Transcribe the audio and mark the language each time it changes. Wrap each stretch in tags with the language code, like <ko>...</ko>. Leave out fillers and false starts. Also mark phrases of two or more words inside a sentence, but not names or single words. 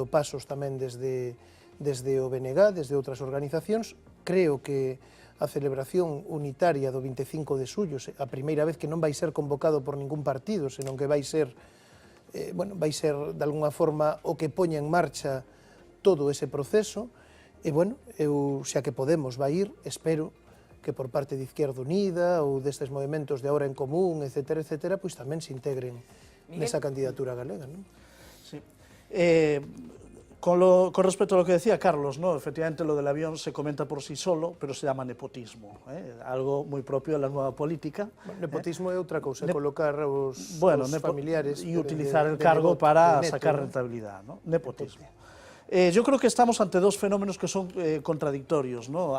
<gl>pasos tamén desde o BNG, desde outras organizacións, creo que a celebración unitaria do 25 de xullo, a primeira vez que non vai ser convocado por ningún partido, senón que vai ser, vai ser de alguna forma o que poña en marcha todo ese proceso, e, bueno, eu, xa que Podemos vai ir, espero que por parte de Izquierda Unida ou destes movimentos de Ahora en Común, etcétera, etcétera, pois tamén se integren nesa candidatura galega, non?</gl> <es>Sí. Con respecto a lo que decía Carlos, ¿no? Efectivamente lo del avión se comenta por sí solo, pero se llama nepotismo, algo muy propio de la nueva política.</es> <gl>Bueno, nepotismo é outra cousa, colocar os familiares</gl> <es>y utilizar el cargo para sacar rentabilidad, ¿no? Nepotismo. Yo creo que estamos ante dos fenómenos que son contradictorios, ¿no?</es>